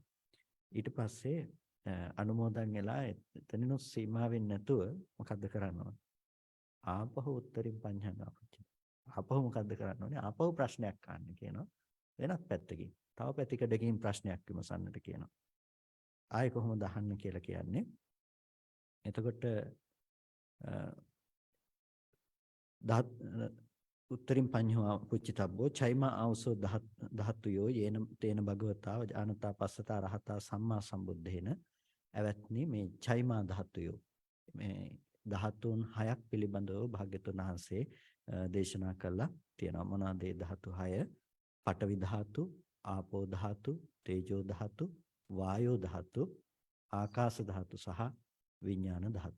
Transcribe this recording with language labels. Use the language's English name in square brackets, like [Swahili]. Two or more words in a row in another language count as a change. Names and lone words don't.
[Sinhala] ඊට පස්සේ අනුමෝදන් වෙලා එතනිනුත් සීමා වෙන්නේ නැතුව මොකද්ද කරන්න ඕනේ? ආපහු [Pali] උත්තරින් පඤ්ඤං ආපච්චි. [Sinhala] ආපහු මොකද්ද කරන්න ඕනේ? ආපහු ප්‍රශ්නයක් අහන්න කියනවා. වෙනත් පැත්තකින්. තව පැතිකඩකින් ප්‍රශ්නයක් විමසන්නට කියනවා. ආයෙ කොහොමද අහන්න කියලා කියන්නේ? [Pali] එතකොට උත්තරින් පඤ්ඤෝ පුච්චිතබ්බෝ චෛමා ආවසෝ ධාතුයෝ යේන තේන භගවතා ජානතා පස්සතා රහතා සම්මා සම්බුද්දේන. [Sinhala] එවත්නි මේ [Pali] චෛමා ධාතුයෝ [Sinhala] මේ ධාතුන් 6ක් පිළිබඳව භාග්‍යතුන් වහන්සේ දේශනා කළා තියෙනවා. මොනවාද ඒ ධාතු 6? පඨවි ධාතු, ආපෝ ධාතු, තේජෝ ධාතු, වායෝ ධාතු, ආකාශ ධාතු සහ විඥාන ධාතු.